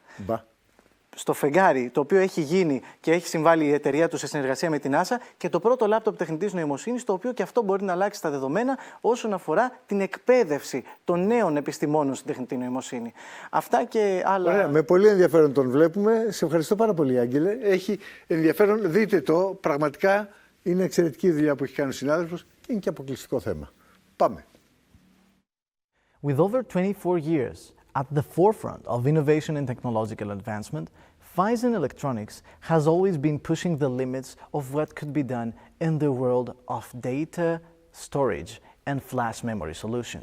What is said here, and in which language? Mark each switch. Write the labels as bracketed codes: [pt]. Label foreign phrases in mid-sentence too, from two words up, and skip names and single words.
[el] Στο φεγγάρι, το οποίο έχει γίνει και έχει συμβάλει η εταιρεία του σε συνεργασία με την NASA, και το πρώτο λάπτοπ τεχνητής νοημοσύνης, το οποίο και αυτό μπορεί να αλλάξει τα δεδομένα όσον αφορά την εκπαίδευση των νέων επιστημόνων στην τεχνητή νοημοσύνη. Αυτά και άλλα. Ωραία, με πολύ ενδιαφέρον τον βλέπουμε. Σε ευχαριστώ πάρα πολύ, Άγγελε. Έχει ενδιαφέρον, δείτε το. Πραγματικά είναι εξαιρετική η δουλειά που έχει κάνει ο συνάδελφος και είναι και αποκλειστικό θέμα. Πάμε. [en] With over 24 years at the forefront of innovation and technological advancement, PHISON Electronics has always been pushing the limits of what could be done in the world of data storage and flash memory solutions.